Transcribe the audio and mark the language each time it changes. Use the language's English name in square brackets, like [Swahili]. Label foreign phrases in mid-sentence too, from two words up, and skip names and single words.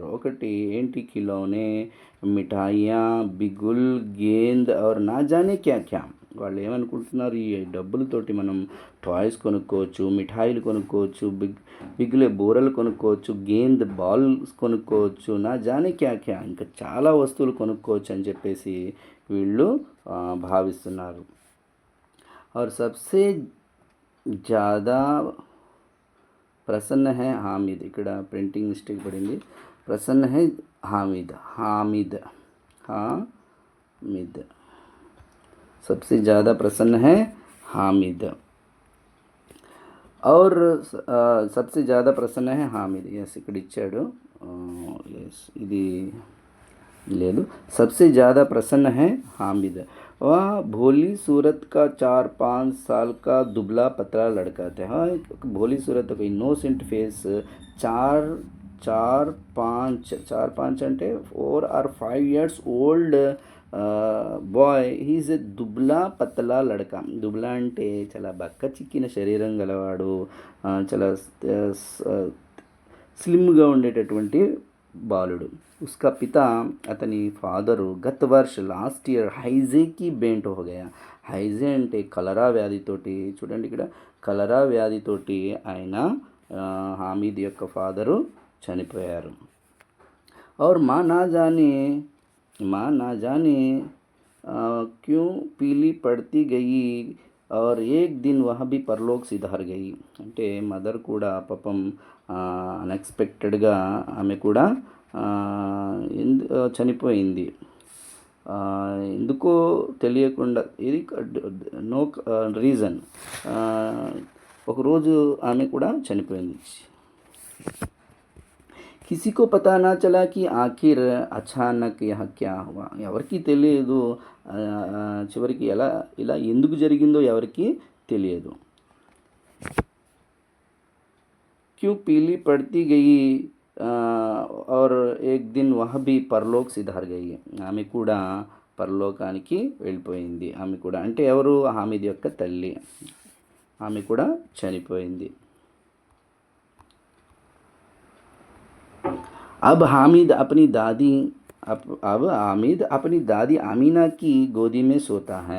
[Telugu] ఒకటి ఏంటి? [Hindi] खिलौने, मिठाइयाँ, बिगुल, गेंद और ना जाने क्या क्या. [Telugu] వాళ్ళు ఏమనుకుంటున్నారు? ఈ డబ్బులతోటి మనం టాయ్స్ కొనుక్కోవచ్చు, మిఠాయిలు కొనుక్కోవచ్చు, బిగులే బూరలు కొనుక్కోవచ్చు, గేంద్ బాల్స్ కొనుక్కోవచ్చు, [Hindi] ना जाने क्या क्या, [Telugu] ఇంకా చాలా వస్తువులు కొనుక్కోవచ్చు అని చెప్పేసి వీళ్ళు భావిస్తున్నారు. [Hindi] और सबसे ज़्यादा प्रसन्न है हामिद. [Telugu] ఇక్కడ ప్రింటింగ్ మిస్టేక్ పడింది. [Hindi] ప్రసన్న है हामिद. हामिद सबसे ज़्यादा प्रसन्न है हामिद. और सबसे ज़्यादा प्रसन्न है हामिद. [Telugu] ఎస్ ఇక్కడ ఇచ్చాడు. ఎస్ ఇది లేదు. [Hindi] सबसे ज़्यादा प्रसन्न है हामिद. वह भोली सूरत का 4-5 साल का दुबला पतला लड़का था. हाँ, भोली सूरत का [English] innocent face, 4-5 అంటే 4 or 5 years old boy. he's a [Hindi] दुबला पतला लड़का. [Telugu] దుబ్లా అంటే చాలా బక్క చిక్కిన శరీరం గలవాడు, చాలా స్లిమ్గా ఉండేటటువంటి బాలుడు. [Hindi] उसका पिता [Telugu] అతని ఫాదరు [Hindi] गत वर्ष [English] last year [Hindi] हैजे की भेंट हो गया. [Telugu] హైజే అంటే కలరా వ్యాధితోటి, చూడండి ఇక్కడ కలరా వ్యాధితోటి ఆయన హామీద్ యొక్క ఫాదరు చనిపోయారు. [Hindi] और माँ ना जाने क्यों पीली पड़ती गई और एक दिन वह भी परलोक सिधार गई. [Telugu] అంటే మదర్ కూడా పాపం అన్ఎక్స్పెక్టెడ్గా ఆమె కూడా చనిపోయింది. ఎందుకో తెలియకుండా, ఇది [English] no reason. [Telugu] ఒకరోజు ఆమె కూడా చనిపోయింది. [Hindi] किसी को पता ना चला कि आखिर अचानक यह क्या हुआ. [Telugu] ఎవరికి తెలియదు చివరికి ఇలా ఎందుకు జరిగిందో ఎవరికి తెలియదు. [Hindi] क्यों पीली पड़ती गई और एक दिन वह भी परलोक सिधार गई. [Telugu] ఆమె కూడా పరలోకానికి వెళ్ళిపోయింది. ఆమె కూడా అంటే ఎవరు? హామీద్ యొక్క తల్లి. ఆమె కూడా చనిపోయింది. [Hindi] अब हामिद अपनी दादी आमीना की गोदी में सोता है.